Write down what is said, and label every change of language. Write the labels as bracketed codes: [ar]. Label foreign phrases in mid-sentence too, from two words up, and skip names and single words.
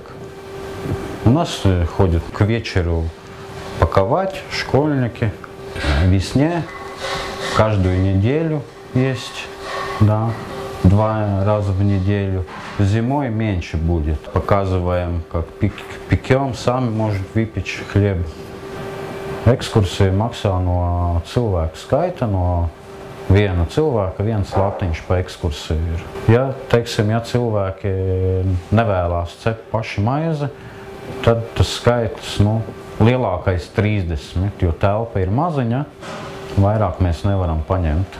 [ru] У нас ходят к вечеру паковать школьники. Весне каждую неделю есть, да, 2 раза в неделю. Зимой меньше будет. Показываем, как пекем, сами может выпечь хлеб. [lv] Ekskursija maksā no cilvēku skaita, no viena cilvēka, viens latiņš pa ekskursiju ir. Ja, teiksim, ja cilvēki nevēlās cept paši maizi, tad tas skaits, nu, lielākais 30, jo telpa ir maziņa, vairāk mēs nevaram paņemt.